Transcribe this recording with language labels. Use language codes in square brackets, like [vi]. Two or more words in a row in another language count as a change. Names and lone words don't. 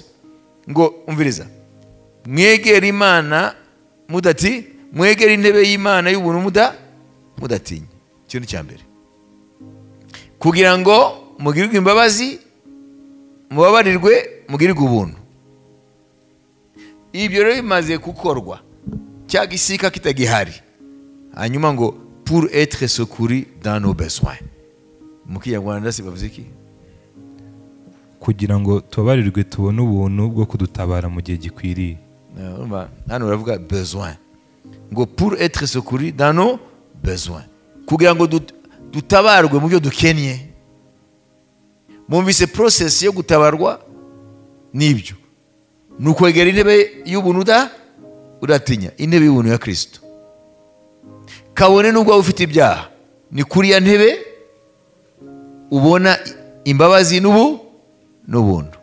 [rw] Ngo umviriza, mwegera Imana mudati, mwegera intebe y'Imana y'ubuntu mudatinya. Cyo ni cyambere, kugira ngo mugirirwe imbabazi, mubabarirwe, mugirirwe ubuntu. Ibyo rero bimaze gukorwa, cyagisika kitagihari, hanyuma ngo [fr] pour être secouru dans nos besoins. [rw] Mu Kinyarwanda se bavuze iki? kugira ngo tubabarirwe tubone ubuntu bwo kudutabara mu gihe gikwiriye. Hano baravuga besoin, ngo [fr] pour être secouru dans nos besoins, [rw] kugira ngo dutabarwe mu byo dukennye. Mumvise process yo gutabarwa nibyo, nukwegera intebe y'ubuntu udatinya, intebe y'ubuntu ya Kristo. Kabone nubwo ufite ibyaha, ni kuri ya ntebe ubona imbabazi n'ubuntu.